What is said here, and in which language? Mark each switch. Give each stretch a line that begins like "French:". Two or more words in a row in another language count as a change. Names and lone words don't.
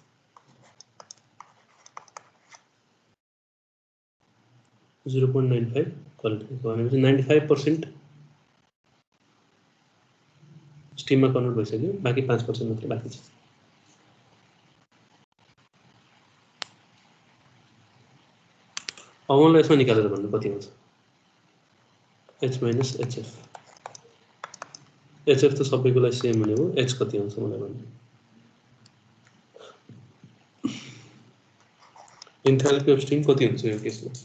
Nepali: 0.95 क्वालिटी भनेपछि 95% स्टीममा कन्भर्ट भइसक्यो बाँकी 5% मात्र बाँकी छ अब मलाई यसमा निकालेर भन्नु कति हुन्छ
English: h minus hf hf
Nepali: त सबैको लागि सेम हुने हो h कति हुन्छ मलाई भन्नु
English: enthalpy of steam
Nepali: कति हुन्छ यो केसमा